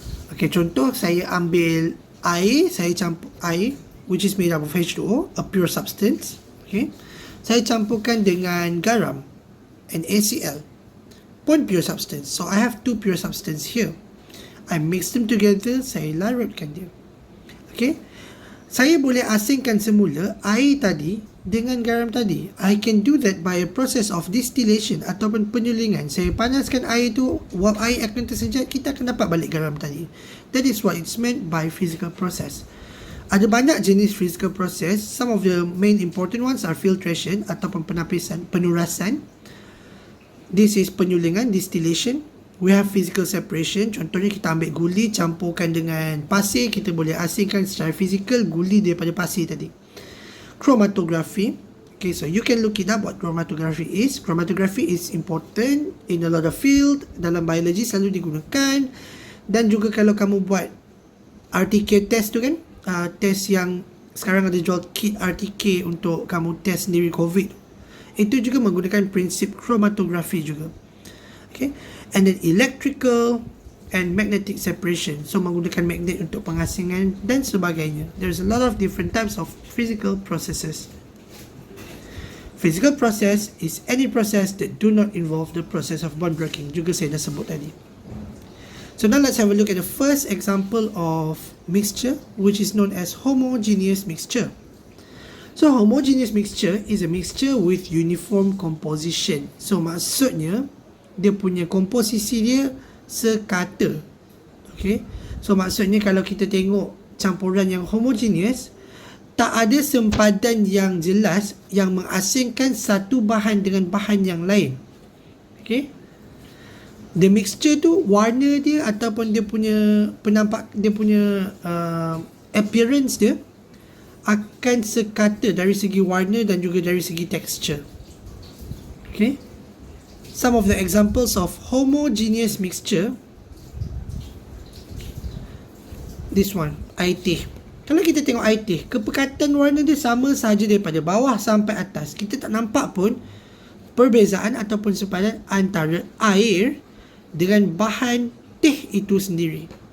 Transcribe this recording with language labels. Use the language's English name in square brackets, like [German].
[English] Okay, [Malay] contoh saya ambil air, saya campur air [English] which is made up of H2O, a pure substance. Okay. [Malay] Saya campurkan dengan garam and ACl, pun pure substance. [English] So I have two pure substance here. I mix them together, [Malay] saya larutkan dia. [English] Okay. [Malay] Saya boleh asingkan semula air tadi dengan garam tadi. [English] I can do that by a process of distillation ataupun penyulingan. [Malay] Saya panaskan air tu, wap air akan tersejat, kita akan dapat balik garam tadi. [English] That is what it's meant by physical process. [Malay] Ada banyak jenis [English] physical process. Some of the main important ones are filtration ataupun penurasan. This is penyulingan, distillation. We have physical separation. [Malay] Contohnya kita ambil guli, campurkan dengan pasir, kita boleh asingkan secara fizikal guli daripada pasir tadi. Chromatography. [English] Okay, so you can look it up what chromatography is. Chromatography is important in a lot of field. [Malay] Dalam biology selalu digunakan. Dan juga kalau kamu buat RTK test tu kan, test yang sekarang ada jual kit RTK untuk kamu test sendiri COVID, itu juga menggunakan prinsip chromatography juga. Okay. [English] And then electrical and magnetic separation. [Malay] So menggunakan magnet untuk pengasingan dan sebagainya. [English] There's a lot of different types of physical processes. Physical process is any process that do not involve the process of bond breaking. [Malay] Juga saya dah sebut tadi. [English] So now let's have a look at the first example of mixture, which is known as homogeneous mixture. So homogeneous mixture is a mixture with uniform composition. [Malay] So maksudnya dia punya komposisi dia sekata. Okay. So maksudnya kalau kita tengok campuran yang homogeneous, tak ada sempadan yang jelas yang mengasingkan satu bahan dengan bahan yang lain. Okay. The mixture tu, warna dia ataupun dia punya appearance dia akan sekata dari segi warna dan juga dari segi texture. [English] Okay. Some of the examples of homogeneous mixture. This one, [Malay] air teh. Kalau kita tengok air teh, kepekatan warna dia sama saja daripada bawah sampai atas. Kita tak nampak pun perbezaan ataupun sempadan antara air dengan bahan teh itu sendiri.